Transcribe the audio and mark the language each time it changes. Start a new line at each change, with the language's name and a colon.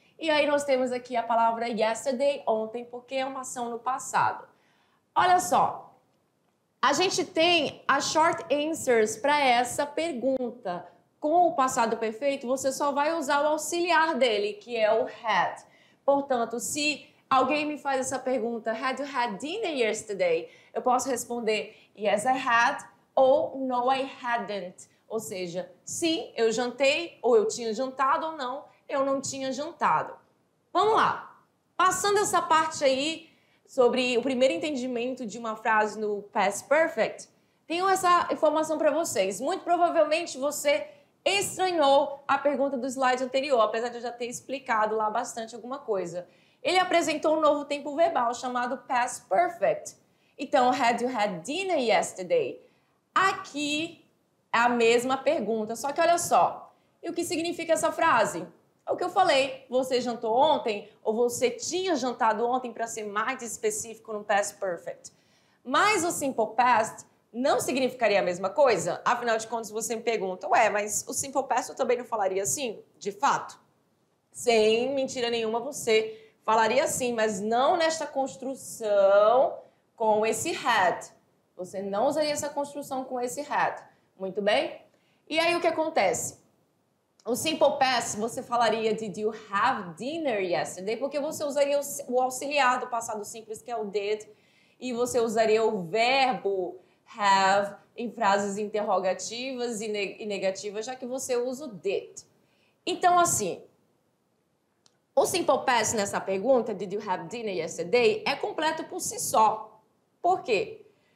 Portuguese: E aí nós temos aqui a palavra yesterday, ontem, porque é uma ação no passado. Olha só, a gente tem as short answers para essa pergunta. Com o passado perfeito, você só vai usar o auxiliar dele, que é o had. Portanto, se alguém me faz essa pergunta,
English: had you had dinner yesterday?
Portuguese: Eu posso responder,
English: yes, I had,
Portuguese: ou
English: no, I hadn't.
Portuguese: Ou seja, sim, eu jantei, ou eu tinha jantado, ou não, eu não tinha jantado. Vamos lá. Passando essa parte aí sobre o primeiro entendimento de uma frase no past perfect, tenho essa informação para vocês. Muito provavelmente você estranhou a pergunta do slide anterior, apesar de eu já ter explicado lá bastante alguma coisa. Ele apresentou um novo tempo verbal chamado past perfect. Então,
English: had you had dinner yesterday?
Portuguese: Aqui é a mesma pergunta, só que olha só. E o que significa essa frase? É o que eu falei. Você jantou ontem ou você tinha jantado ontem, para ser mais específico no past perfect. Mas o simple past não significaria a mesma coisa? Afinal de contas, você me pergunta, ué, mas o simple past eu também não falaria assim? De fato. Sem mentira nenhuma, você falaria assim, mas não nesta construção com esse had. Você não usaria essa construção com esse had. Muito bem? E aí o que acontece?
English: O simple past,
Portuguese: você falaria
English: did you have dinner yesterday?
Portuguese: Porque você usaria o auxiliar do passado simples, que é o did, e você usaria o verbo have em frases interrogativas e negativas, já que você usa o did. Então, assim, o simple past nessa pergunta,
English: did you have dinner yesterday,
Portuguese: é completo por si só. Por quê?